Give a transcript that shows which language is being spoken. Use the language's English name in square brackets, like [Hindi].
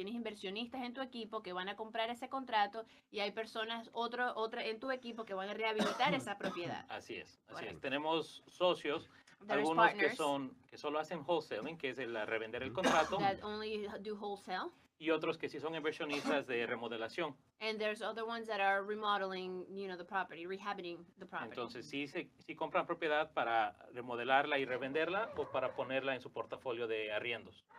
[Spanish] Tienes inversionistas en tu equipo que van a comprar ese contrato y hay personas, otra en tu equipo que van a rehabilitar esa propiedad. Así es. Tenemos socios, algunos que solo hacen wholesaling, que es el revender el contrato. [English] That only do wholesale. [Spanish] Y otros que sí son inversionistas de remodelación. [English] And there's other ones that are remodeling, the property, rehabiting the property. [Spanish] Entonces sí compran propiedad para remodelarla y revenderla o para ponerla en su portafolio de arriendos.